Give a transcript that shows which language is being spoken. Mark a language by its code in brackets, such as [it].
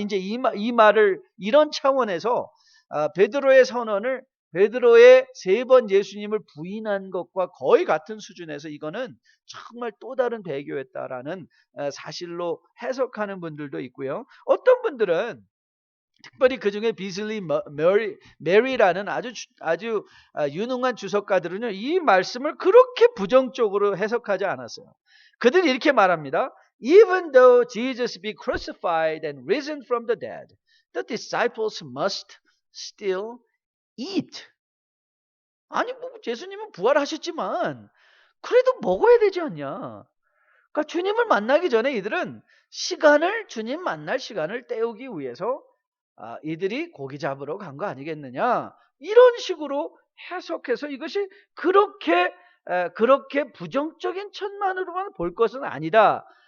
[ko] 이제 이 말을 이런 차원에서 베드로의 선언을 베드로의 3번 예수님을 부인한 것과 거의 같은 수준에서 이거는 정말 또 다른 배교였다라는 사실로 해석하는 분들도 있고요. 어떤 분들은 특별히 그 중에 비슬리 메리라는 아주 유능한 주석가들은요, 이 말씀을 그렇게 부정적으로 해석하지 않았어요. 그들이 이렇게 말합니다. [en] Even though Jesus be crucified and risen from the dead, the disciples must still eat. [ko] 아니 뭐 예수님은 부활하셨지만 그래도 먹어야 되지 않냐. 그러니까 주님을 만나기 전에 이들은 주님 만날 시간을 때우기 위해서 이들이 고기 잡으러 간 거 아니겠느냐. 이런 식으로 해석해서 이것이 그렇게 부정적인 천만으로만 볼 것은 아니다.